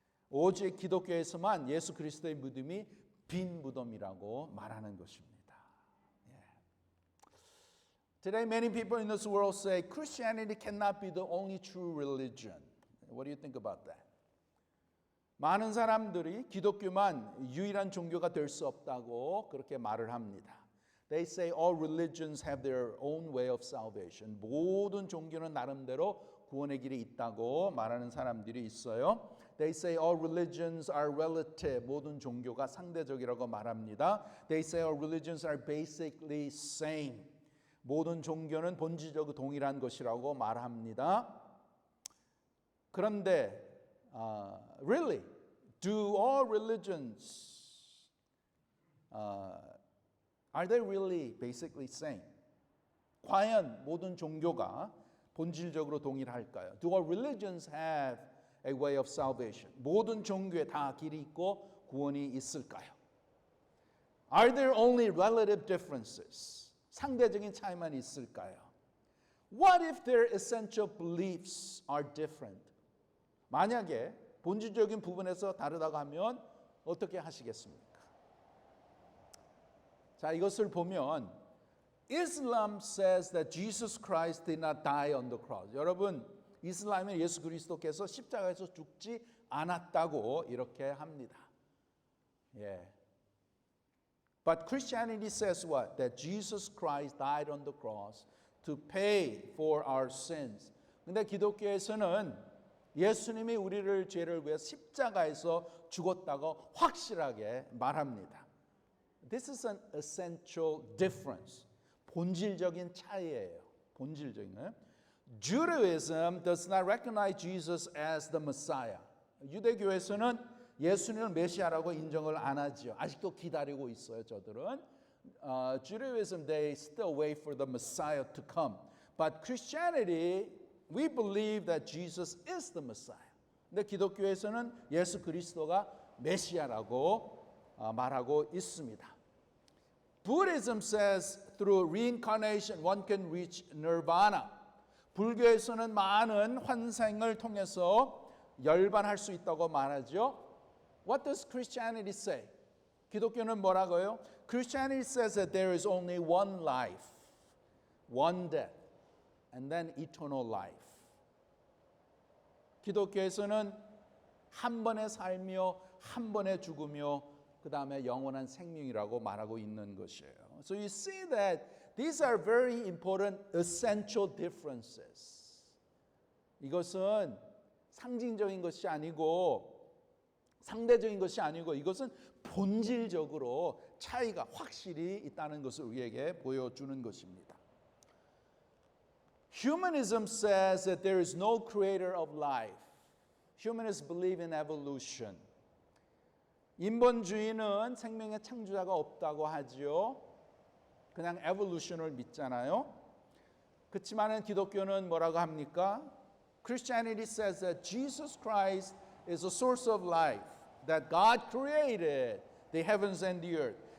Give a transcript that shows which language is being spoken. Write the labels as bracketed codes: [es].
[ko] 오직 기독교에서만 예수 그리스도의 무덤이 빈 무덤이라고 말하는 것입니다. [en] Today many people in this world say Christianity cannot be the only true religion. What do you think about that? [ko] 많은 사람들이 기독교만 유일한 종교가 될 수 없다고 그렇게 말을 합니다. [en] They say all religions have their own way of salvation. [ko] 모든 종교는 나름대로 구원의 길이 있다고 말하는 사람들이 있어요. [en] They say all religions are relative. [ko] 모든 종교가 상대적이라고 말합니다. [en] They say all religions are basically same. [ko] 모든 종교는 본질적으로 동일한 것이라고 말합니다. 그런데 [en] really, do all religions are they really basically same? [ko] 과연 모든 종교가 본질적으로 동일할까요? [en] Do all religions have a way of salvation? [ko] 모든 종교에 다 길이 있고 구원이 있을까요? [en] Are there only relative differences? [ko] 상대적인 차이만 있을까요? [en] What if their essential beliefs are different? [ko] 만약에 본질적인 부분에서 다르다고 하면 어떻게 하시겠습니까? 자, 이것을 보면 [en] Islam says that Jesus Christ did not die on the cross. [ko] 여러분, 이슬람은 예수 그리스도께서 십자가에서 죽지 않았다고 이렇게 합니다. [en] But Christianity says what? That Jesus Christ died on the cross to pay for our sins. [ko] 근데 기독교에서는 예수님이 우리를 죄를 위해 십자가에서 죽었다고 확실하게 말합니다. [en] This is an essential difference. [ko] 본질적인 차이예요. 본질적인 거예요. [en] Judaism does not recognize Jesus as the Messiah. [ko] 유대교에서는 예수님을 메시아라고 인정을 안 하죠. 아직도 기다리고 있어요, 저들은. [en] Judaism, they still wait for the Messiah to come. But Christianity, we believe that Jesus is the Messiah. [ko] 근데 기독교에서는 예수 그리스도가 메시아라고 말하고 있습니다. [en] Buddhism says through reincarnation one can reach nirvana. [ko] 불교에서는 많은 환생을 통해서 열반할 수 있다고 말하죠. [en] What does Christianity say? [ko] 기독교는 뭐라고요? [en] Christianity says that there is only one life, one death, and then eternal life. [ko] 기독교에서는 한 번의 삶이요, 한 번의 죽음이요, 그 다음에 영원한 생명이라고 말하고 있는 것이에요. [en] So you see that these are very important essential differences. [ko] 이것은 상징적인 것이 아니고 상대적인 것이 아니고 이것은 본질적으로 차이가 확실히 있다는 것을 우리에게 보여주는 것입니다. [en] Humanism says that there is no creator of life. Humanists believe in evolution. [ko] 인본주의는 생명의 창조자가 없다고 하지요. 그냥 evolution을 믿잖아요. 그렇지만 기독교는 뭐라고 합니까? [en] Christianity says that Jesus Christ is the source of life, that God created the heavens and the earth.